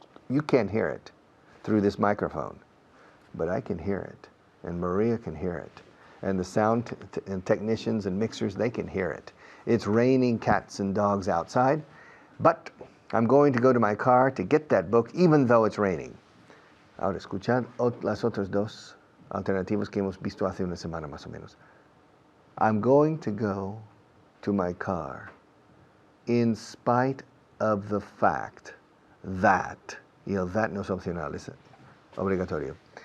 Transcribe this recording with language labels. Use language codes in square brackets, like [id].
[en] You can't hear it through this microphone, but I can hear it, and Maria can hear it, and the sound and technicians and mixers, they can hear it. It's raining cats and dogs outside, but I'm going to go to my car to get that book even though it's raining. [es] Ahora, escuchad las otras dos alternativas que hemos visto hace una semana más o menos. [en] I'm going to go to my car in spite of the fact that, that [es] no es opcional, es obligatorio.